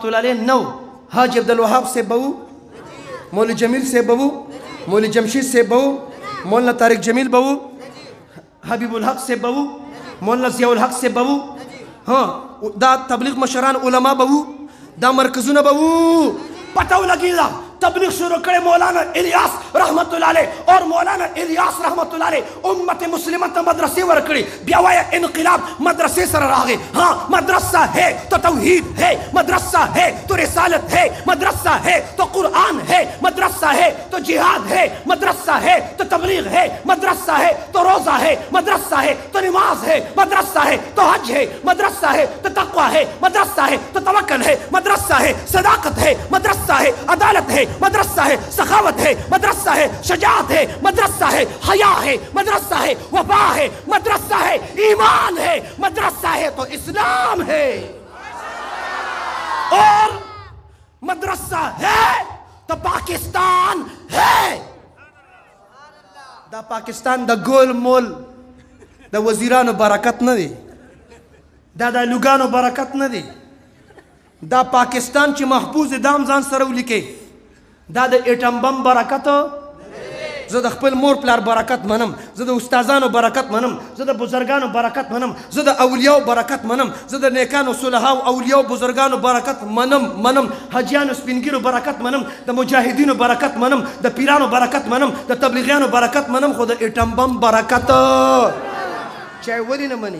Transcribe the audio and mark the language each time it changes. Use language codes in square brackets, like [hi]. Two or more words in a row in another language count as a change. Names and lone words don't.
[ps] الله علیه نو حاجی عبدالوهاب صاحب به و مولوی جمیل صاحب به و مولوی جمشید صاحب به و مولانا طارق جمیل به و حبیب الحق صاحب به و مولانا ضیاء الحق صاحب به و ها دا تبلیغ مشران علما به و دا مرکزونه به و پته ولګېده تبلیغ شروع کړی مولانا الیاس [ar] رحمت الله علیه [ps] اور مولانا الیاس [ar] رحمت الله علیه [ps] امت مسلمه ته مدرسې ورکړي. بیا وایه انقلاب مدرسې سره راغی. [ur] ہاں مدرسہ ہے تو توحید ہے, مدرسہ ہے تو رسالت ہے, مدرسہ ہے تو قرآن ہے, مدرسہ ہے تو جہاد ہے, مدرسہ ہے تو تبلیغ ہے, مدرسہ ہے تو روزہ ہے, مدرسہ ہے تو نماز ہے, مدرسہ ہے تو حج ہے, مدرسہ ہے تو تقوی ہے, مدرسہ ہے تو توکل ہے, مدرسہ ہے صداقت ہے, مدرسہ ہے عدالت ہے, مدرسہ ہے سخاوت ہے, مدرسہ ہے شجاعت ہے, مدرسہ ہے حیا ہے, مدرسہ ہے وفا ہے, مدرسہ ہے ایمان ہے, مدرسہ ہے تو اسلام ہے, اور مدرسہ ہے تو پاکستان ہے. [ps] دا پاکستان دا گول مول دا وزیرانو برکت نه دی, دا د لوګانو برکت نه دی. دا پاکستان چې محفوظ دام ځان سره ولیکي دا د ایټم بم برکت. زه د خپل مور پلار برکت منم, زه د استادانو برکت منم, زه د بزرګانو برکت منم, زه د اولیاو برکت منم, زه د نیکانو صلحاو اولیاو بزرګانو برکت منم, حجیانو سپینګیرو برکت منم, د مجاهدینو برکت منم, د پیرانو برکت منم, د تبلیغیانو برکت منم, خو د ایټم بم برکت چای ولې نه مني.